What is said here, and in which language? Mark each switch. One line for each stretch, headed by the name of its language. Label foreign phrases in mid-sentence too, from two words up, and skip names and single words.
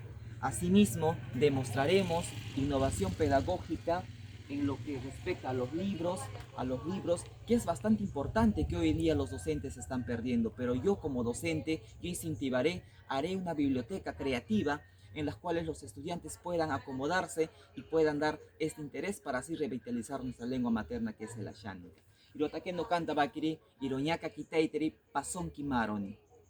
Spanish: Asimismo, demostraremos innovación pedagógica en lo que respecta a los libros, que es bastante importante que hoy en día los docentes están perdiendo, pero yo como docente, yo incentivaré, haré una biblioteca creativa en las cuales los estudiantes puedan acomodarse y puedan dar este interés para así revitalizar nuestra lengua materna que es el Ashaninka.
Asháninka: Irotake no canta bakiri, iroñaka kitaiteri, pasonki maroni.